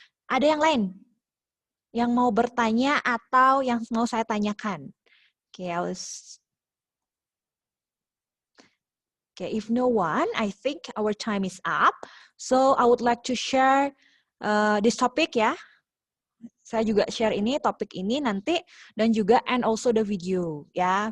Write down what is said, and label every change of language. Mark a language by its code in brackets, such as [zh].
[id] Ada yang lain yang mau bertanya atau yang mau saya tanyakan? [en] Okay, if no one, I think our time is up. So I would like to share this topic ya. [id] Saya juga share ini topik ini nanti dan juga [en] and also the video [id] ya.